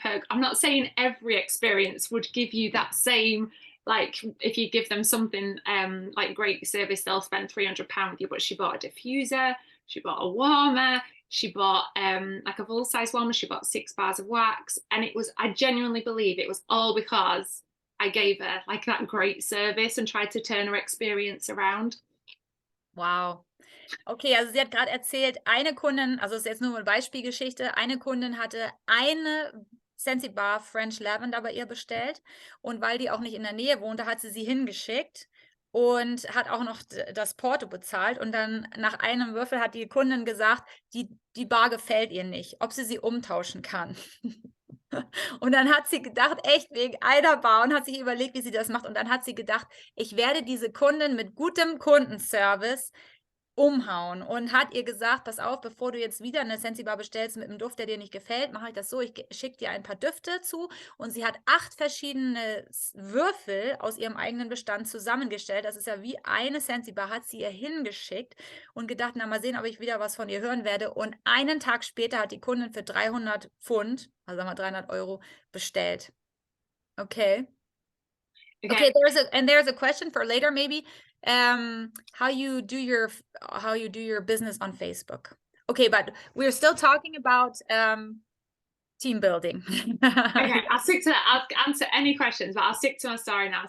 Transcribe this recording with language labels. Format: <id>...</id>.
<en>I'm not saying every experience would give you that same, like if you give them something like great service, they'll spend £300 with you, but she bought a diffuser, she bought a warmer, She bought like a full-size one. She bought 6 bars of wax, and I genuinely believe it was all because I gave her like that great service and tried to turn her experience around. Wow.</en> <de>Okay, also sie hat gerade erzählt, eine Kundin, also das ist jetzt nur eine Beispielgeschichte, eine Kundin hatte eine Scentsy Bar French Lavender bei ihr bestellt und weil die auch nicht in der Nähe wohnte, hat sie hingeschickt und hat auch noch das Porto bezahlt und dann nach einem Würfel hat die Kundin gesagt, die Bar gefällt ihr nicht, ob sie umtauschen kann. Und dann hat sie gedacht, echt wegen einer Bar und hat sich überlegt, wie sie das macht und dann hat sie gedacht, ich werde diese Kundin mit gutem Kundenservice umhauen und hat ihr gesagt, pass auf, bevor du jetzt wieder eine Scentsy Bar bestellst mit einem Duft, der dir nicht gefällt, mache ich das so, ich schicke dir ein paar Düfte zu und sie hat 8 verschiedene Würfel aus ihrem eigenen Bestand zusammengestellt. Das ist ja wie eine Scentsy Bar, hat sie ihr hingeschickt und gedacht, na mal sehen, ob ich wieder was von ihr hören werde und einen Tag später hat die Kundin für 300 Pfund, also sagen wir 300 Euro, bestellt. Okay.</de> <en>Okay, there's a question for later maybe. How you do your business on Facebook. Okay, but we're still talking about team building. Okay, I'll answer any questions, but I'll stick to my story now.</en>